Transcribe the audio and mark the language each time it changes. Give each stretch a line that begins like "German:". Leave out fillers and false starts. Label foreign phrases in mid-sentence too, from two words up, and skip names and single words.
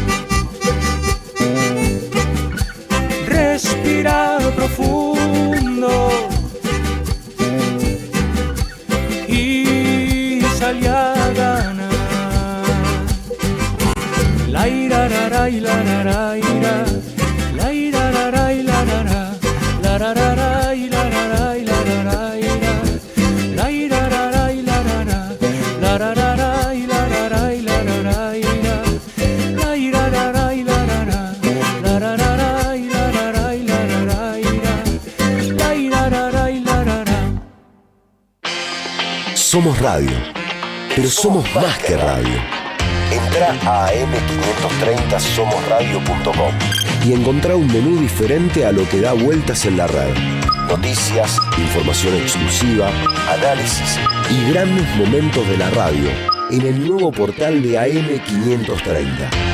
Spanish: Respira profundo y sale a ganar. La ira ra ra y la ra ra ira, la ira ra ra y la ra ra, la ra ra ra y la ra ra y la ra ra ira, la ira ra ra y la ra ra, la ra ra ra y la ra ra y la ra ra ira, la ira ra ra y la ra ra, la ra ra ra y la ra ra y la ra ra ira, la ira ra ra y la ra ra. Somos radio, pero somos más que radio. Entra a am530somosradio.com y encontrá un menú diferente a lo que da vueltas en la red. Noticias, información exclusiva, análisis y grandes momentos de la radio en el nuevo portal de AM530.